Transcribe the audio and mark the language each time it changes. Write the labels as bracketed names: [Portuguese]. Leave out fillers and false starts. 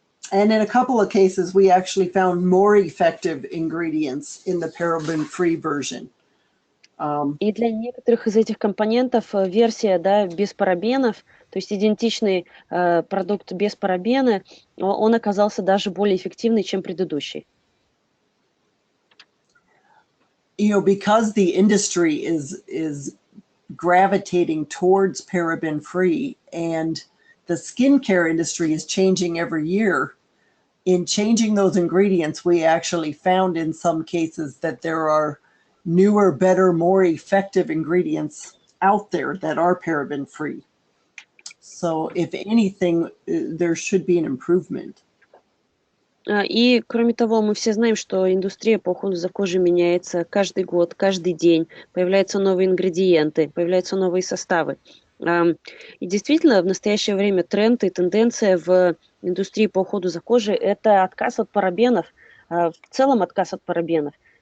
[English] And in a couple of cases, we actually found more effective ingredients in the paraben-free version. [Russian] И для некоторых из этих компонентов версия, да, без парабенов, то есть идентичный продукт без парабена, он оказался даже более эффективный, чем предыдущий. [English] You know, because the industry is gravitating towards paraben-free, and the skincare industry is changing every year. In changing those ingredients, we actually found in some cases that there are newer, better, more effective ingredients out there that are paraben-free. So if anything, there should be an improvement. [Russian] И, кроме того, мы все знаем, что индустрия по уходу за кожей меняется каждый год, каждый день. Появляются новые ингредиенты, появляются новые составы. И действительно, в настоящее время тренд и тенденция в индустрии по уходу за кожей – это отказ от парабенов, в целом отказ от парабенов.